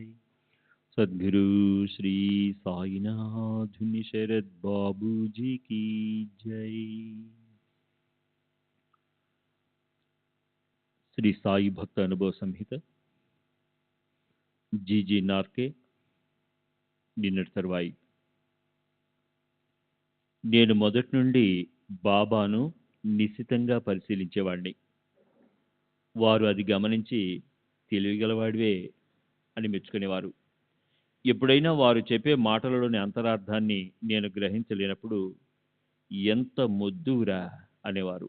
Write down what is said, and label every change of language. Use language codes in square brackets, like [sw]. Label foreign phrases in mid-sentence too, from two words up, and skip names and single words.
[hi] सद्गुरु श्री साईनाथ शरद बाबू जी की जय। [te] श्री साई भक्त अनुभव संहित जीजी नार्के నిన్నటి తర్వాయి నేను మొదటి నుండి బాబాను నిశితంగా పరిశీలించేవాడిని. వారు అది గమనించి తెలివిగలవాడివే అని మెచ్చుకునేవారు. ఎప్పుడైనా వారు చెప్పే మాటలలోని అంతరార్థాన్ని నేను గ్రహించలేనప్పుడు ఎంత మొద్దురా అనేవారు.